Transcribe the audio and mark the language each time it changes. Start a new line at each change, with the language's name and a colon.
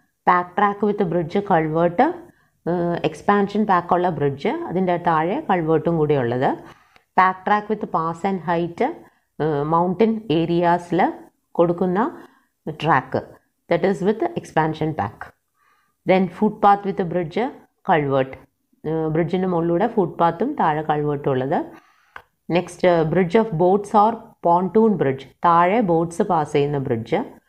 English: pack track with bridge,
Malayalam: culvert, expansion പാക്കുള്ള bridge, അതിൻ്റെ താഴെ കൾവേർട്ടും കൂടി ഉള്ളത്.
English: pack track with pass and height,
Malayalam: mountain ഏരിയാസിൽ കൊടുക്കുന്ന track,
English: That is with expansion pack. Then footpath with a bridge, culvert.
Malayalam: ബ്രിഡ്ജിൻ്റെ മുകളിലൂടെ ഫുട്പാത്തും താഴെ കൾവേർട്ടും ഉള്ളത്. Next
English: bridge of boats or pontoon bridge,
Malayalam: താഴെ boats pass ചെയ്യുന്ന ബ്രിഡ്ജ്.